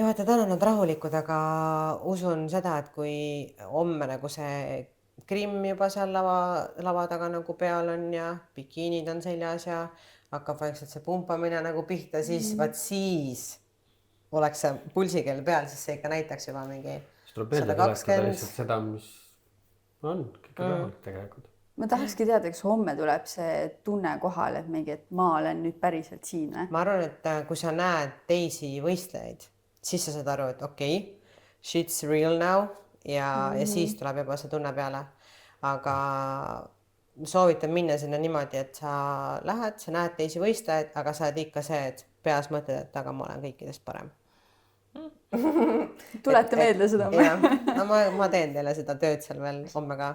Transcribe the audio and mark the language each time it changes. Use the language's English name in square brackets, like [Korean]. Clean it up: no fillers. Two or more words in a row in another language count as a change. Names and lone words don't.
[Estonian] Ja vaata, täna nad rahulikud, aga usun seda, et kui homme nagu see krimm juba seal lava taga nagu peal on ja bikiinid on seljas ja hakkab vaikselt see pumpamine nagu pihta, siis siis oleks see pulsikell peal, siis see ikka näitaks juba mingi 120. Seda, mis on kõik rahulik tegelikult. Ma tahakski teada, kas homme tuleb see tunne kohal, et mingi, et ma olen nüüd päriselt siin. Ma arvan, et kui sa näed teisi võistlejaid, siis sa saad aru, et okei, [English] shit's real now [Estonian] ja siis tuleb juba see tunne peale. Aga soovitan minna sinna niimoodi, et sa lähed, sa näed teisi võistlejaid, aga sa oled ikka see, et peas mõtled, et aga ma olen kõikidest parem. Tulete meelde seda? Ma teen teile seda tööd seal veel homme ka.